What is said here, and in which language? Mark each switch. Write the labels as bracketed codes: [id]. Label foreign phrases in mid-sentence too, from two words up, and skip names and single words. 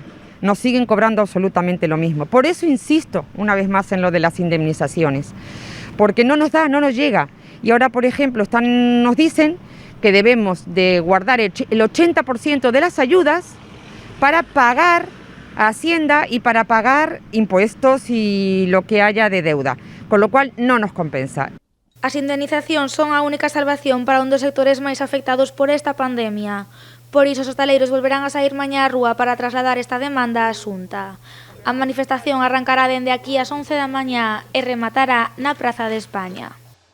[es] Nos siguen cobrando absolutamente lo mismo. Por eso insisto una vez más en lo de las indemnizaciones, porque no nos llega. Y ahora, por ejemplo, nos dicen que debemos de guardar el 80% de las ayudas para pagar a Hacienda y para pagar impuestos y lo que haya de deuda, con lo cual no nos compensa. [gl] As indemnizacións son a única salvación para un dos sectores máis afectados por esta pandemia. Por iso, os hostaleiros volverán a saír mañá á rúa para trasladar esta demanda á Xunta. A manifestación arrancará dende aquí ás 11 da mañá e rematará na Praza de España.